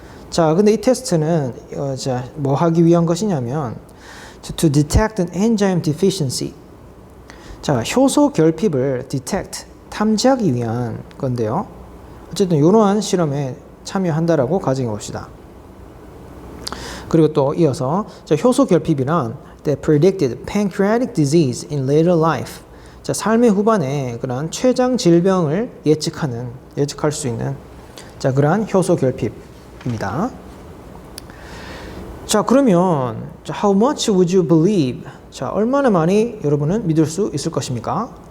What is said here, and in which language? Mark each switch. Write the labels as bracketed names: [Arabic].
[Korean] 자, 근데 이 테스트는 자, 뭐 하기 위한 것이냐면 [English] to detect an enzyme deficiency. [Korean] 자, 효소 결핍을 detect, 탐지하기 위한 건데요. 어쨌든 이러한 실험에 참여한다라고 가정해 봅시다. 그리고 또 이어서 자, 효소 결핍이란 [English] that predicted pancreatic disease in later life. [Korean] 자, 삶의 후반에 그러한 췌장 질병을 예측할 수 있는 자, 그러한 효소 결핍입니다. 자, 그러면 자, [English] how much would you believe? [Korean] 자, 얼마나 많이 여러분은 믿을 수 있을 것입니까?